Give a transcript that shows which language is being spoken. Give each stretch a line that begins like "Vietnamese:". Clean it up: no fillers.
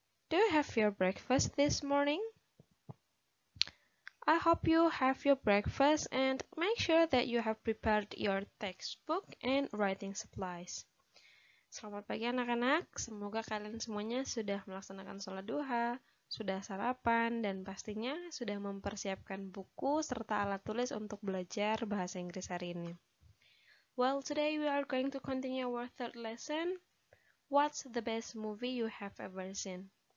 English: Do you have your breakfast this morning? I hope you have your breakfast and make sure that you have prepared your textbook and writing supplies.
Indonesian: Selamat pagi anak-anak, semoga kalian semuanya sudah melaksanakan sholat duha, sudah sarapan, dan pastinya sudah mempersiapkan buku serta alat tulis untuk belajar bahasa Inggris hari ini.
English: Well, today we are going to continue our third lesson. What's the best movie you have ever seen?